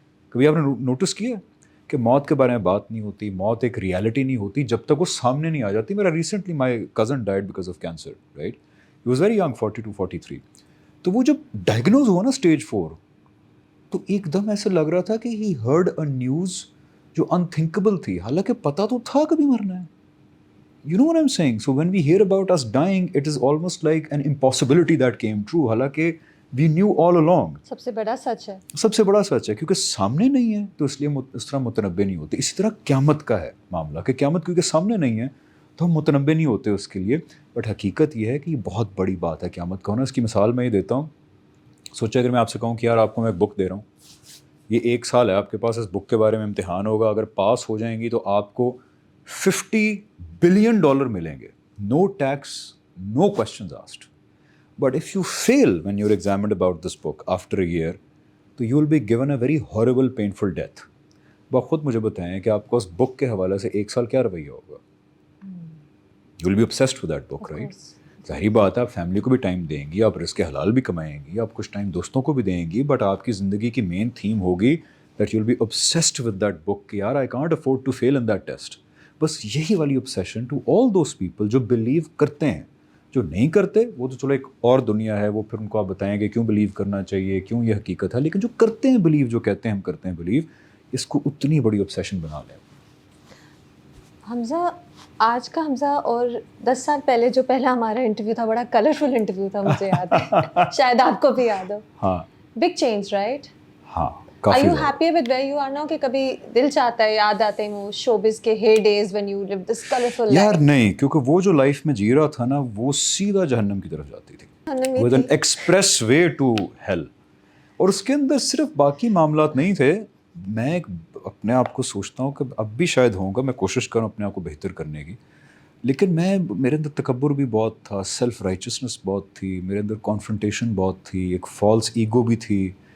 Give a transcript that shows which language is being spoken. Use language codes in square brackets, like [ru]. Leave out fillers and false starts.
[ur] کبھی آپ نے نوٹس کیا کہ موت کے بارے میں بات نہیں ہوتی، موت ایک ریالٹی نہیں ہوتی جب تک وہ سامنے نہیں آ جاتی. [en] میرا recently my cousin died because of cancer, right? He was very young, 42 43. [ur] تو وہ جب ڈائگنوز ہوا نا اسٹیج 4، تو ایک دم ایسے لگ رہا تھا کہ [en] he heard a news [ur] جو انتھنکیبل تھی، حالانکہ پتہ تو تھا کبھی مرنا ہے. [en] You know what I'm saying? So when we hear about us dying, it is almost like an impossibility that came true. حالانکہ we knew all along. [ur] سب سے بڑا سچ ہے. سب سے بڑا سچ ہے کیونکہ سامنے نہیں ہے تو اس لیے اس طرح متنبع نہیں ہوتے. اسی طرح قیامت کا ہے معاملہ کہ قیامت کیونکہ سامنے نہیں ہے تو ہم متنبع نہیں ہوتے اس کے لیے. بٹ حقیقت یہ ہے کہ یہ بہت بڑی بات ہے قیامت کا ہونا. اس کی مثال میں یہ دیتا ہوں. سوچا اگر میں آپ سے کہوں کہ یار آپ کو میں ایک بک دے رہا ہوں، یہ 1 سال ہے آپ کے پاس، اس بک کے بارے میں امتحان ہوگا، اگر پاس ہو جائیں گی تو آپ کو $50 بلین ملیں گے، [en] No tax, no questions asked. But if you fail when you are examined about this book after a year, تو you will be given a very horrible painful death. [ur] بس خود مجھے بتائیں کہ آپ کو اس بک کے حوالے سے 1 سال کیا رویہ ہوگا؟ [en] You will be obsessed with that book, right? [ur] ظاہری بات ہے آپ فیملی کو بھی ٹائم دیں گی، آپ رزق حلال بھی کمائیں گی، آپ کچھ ٹائم دوستوں کو بھی دیں گی، بٹ آپ کی زندگی کی مین تھیم ہوگی [en] that you will be obsessed with that book [ur] کہ یار [en] I can't afford to fail in that test. [ur] بس یہی والی [en] obsession to all those people [ur] جو بلیو کرتے ہیں. جو نہیں کرتے وہ تو چلو ایک اور دنیا ہے، وہ پھر ان کو آپ بتائیں گے کیوں بلیو کرنا چاہیے، کیوں یہ حقیقت ہے. لیکن جو کرتے ہیں بلیو، جو کہتے ہیں ہم کرتے ہیں بلیو، اس کو اتنی بڑی obsession بنا لیں. حمزہ، آج کا حمزہ اور 10 سال پہلے جو پہلا ہمارا انٹرویو تھا، بڑا کلرفل انٹرویو تھا، مجھے یاد ہے، شاید آپ کو بھی یاد ہو. ہاں [en] Big change, right? [ur] ہاں [en] Are [ur] کافی [en] you [ur] زیادہ. [en] happy with where you are now [ur] کہ کبھی دل چاہتا ہے، یاد آتے ہیں وہ [en] showbiz کے hey days when you lived this colorful life؟ [ur] یار نہیں، کیونکہ وہ جو لائف میں جی رہا تھا نا وہ سیدھا جہنم کی طرف جاتی تھی، [en] With an expressway to hell. [ur] اور اس کے اندر صرف باقی معاملات نہیں تھے. میں اپنے آپ کو سوچتا ہوں کہ اب بھی شاید ہوں گا، میں کوشش کروں اپنے آپ کو بہتر کرنے کی، لیکن میرے اندر تکبر بھی بہت تھا، سیلف رائچسنس بہت تھی، میرے اندر کانفرنٹیشن بہت تھی، ایک فالس ایگو بھی تھی.